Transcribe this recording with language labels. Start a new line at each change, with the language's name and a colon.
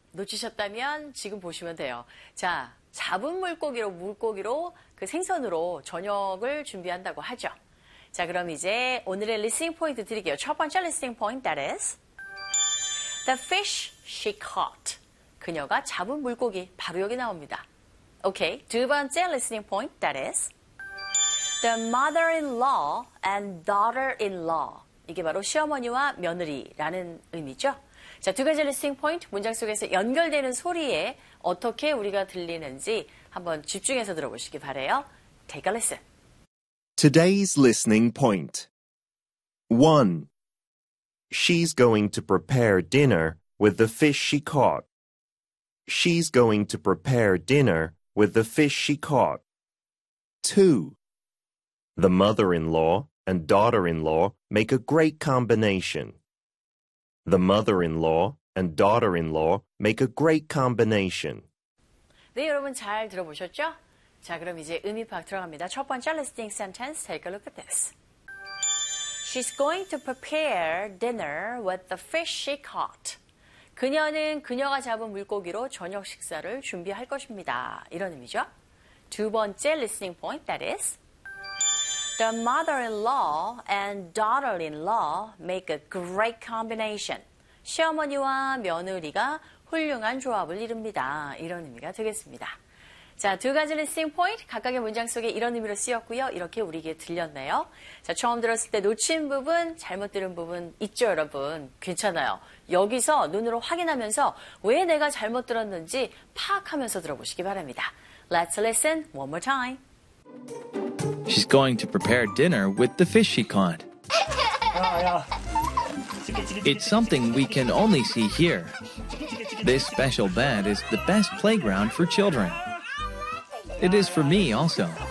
Korean: 놓치셨다면 지금 보시면 돼요. 자, 잡은 물고기로 그 생선으로 저녁을 준비한다고 하죠. 자, 그럼 이제 오늘의 리스닝 포인트 드릴게요. 첫 번째 리스닝 포인트,
English: that is the fish she caught.
Korean: 그녀가 잡은 물고기, 바로 여기 나옵니다.
English: Okay,
Korean: 두 번째 리스닝 포인트,
English: that is the mother-in-law and daughter-in-law.
Korean: 이게 바로 시어머니와 며느리라는 의미죠. 자, 두 가지 리스닝 포인트, 문장 속에서 연결되는 소리에 어떻게 우리가 들리는지 한번 집중해서 들어보시기 바래요.
English: Take a listen. Today's listening point. 1. She's going to prepare dinner with the fish she caught. She's going to prepare dinner with the fish she caught. 2. The mother-in-law and daughter-in-law make a great combination. The mother-in-law and daughter-in-law make a great combination.
Korean: 네, 여러분 잘 들어보셨죠? 자, 그럼 이제 의미 파악 들어갑니다. 첫 번째
English: listening sentence, take a look at this. She's going to prepare dinner with the fish she caught.
Korean: 그녀는 그녀가 잡은 물고기로 저녁 식사를 준비할 것입니다. 이런 의미죠. 두 번째
English: listening point, that is the mother-in-law and daughter-in-law make a great combination.
Korean: 시어머니와 며느리가 훌륭한 조합을 이룹니다. 이런 의미가 되겠습니다. 자, 두 가지 listening point, 각각의 문장 속에 이런 의미로 쓰였고요. 이렇게 우리에게 들렸네요. 자, 처음 들었을 때 놓친 부분, 잘못 들은 부분 있죠, 여러분? 괜찮아요. 여기서 눈으로 확인하면서 왜 내가 잘못 들었는지 파악하면서 들어보시기 바랍니다.
English: Let's listen one more time. She's going to prepare dinner with the fish she caught. It's something we can only see here. This special bed is the best playground for children. It is for me also.